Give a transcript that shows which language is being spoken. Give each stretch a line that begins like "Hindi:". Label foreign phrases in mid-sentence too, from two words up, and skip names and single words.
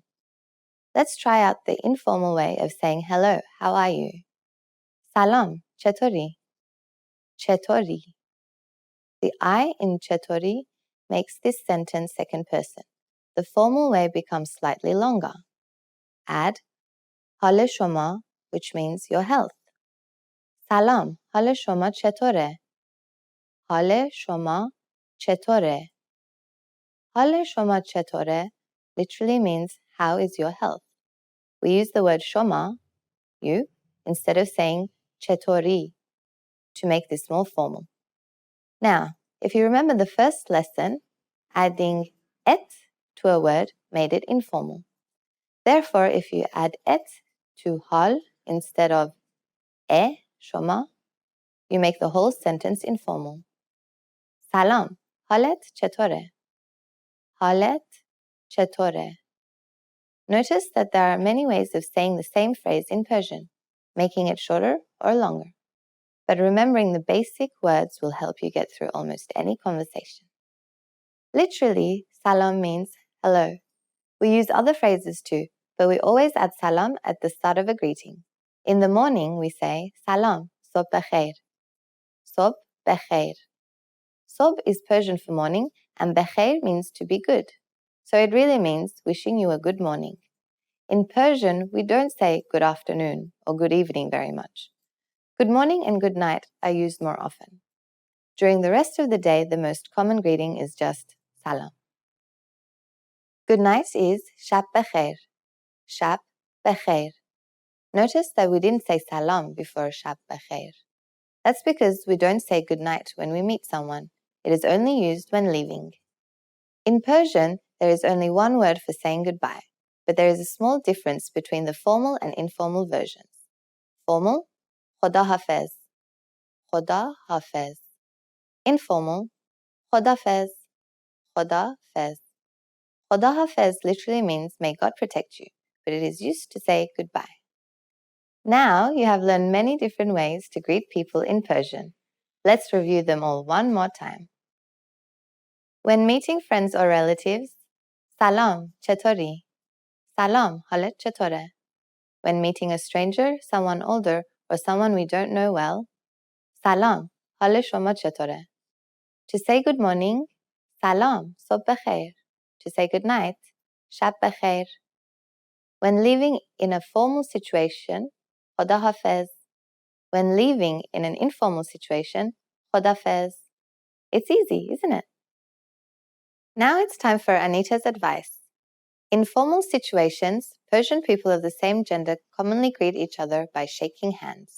English: Let's try out the informal way of saying hello, how are you?
Persian: سلام، چطوری. چطوری.
English: The I in chetori makes this sentence second person. The formal way becomes slightly longer. Add
Persian: حال شما,
English: which means your health.
Persian: سلام, حال شما چطوره? حال شما چطوره? حال شما چطوره
English: literally means how is your health. We use the word شما, you, instead of saying چطوری to make this more formal. Now, if you remember the first lesson, adding et to a word made it informal. Therefore, if you add et to hal instead of شما, you make the whole sentence informal.
Persian: سلام, حالت چطوره? حالت چطوره?
English: Notice that there are many ways of saying the same phrase in Persian, making it shorter or longer. But remembering the basic words will help you get through almost any conversation. Literally, salam means hello. We use other phrases too, but we always add salam at the start of a greeting. In the morning, we say salam,
Persian: صبح بخیر. صبح بخیر.
English: صبح is Persian for morning, and بخیر means to be good. So it really means wishing you a good morning. In Persian, we don't say good afternoon or good evening very much. Good morning and good night are used more often. During the rest of the day, the most common greeting is just salam. Good night is
Persian: شب بخیر. شب بخیر.
English: Notice that we didn't say salam before
Persian: شب بخیر.
English: That's because we don't say good night when we meet someone. It is only used when leaving. In Persian, there is only one word for saying goodbye, but there is a small difference between the formal and informal versions. Formal,
Persian: خدا حافظ. خدا حافظ. Informal, خدافظ. خدافظ. خدا حافظ
English: literally means may God protect you, but it is used to say goodbye. Now you have learned many different ways to greet people in Persian. Let's review them all one more time. When meeting friends or relatives,
Persian: سلام، چطوری. سلام، حالت چطوره.
English: When meeting a stranger, someone older, or someone we don't know well, salam,
Persian: حال شما چطوره.
English: To say good morning,
Persian: سلام، صبح بخیر.
English: To say good night,
Persian: شب بخیر.
English: When living in a formal situation,
Persian: خدا حافظ.
English: When leaving in an informal situation, khodafez. It's easy, isn't it? Now it's time for Anita's advice. In formal situations, Persian people of the same gender commonly greet each other by shaking hands.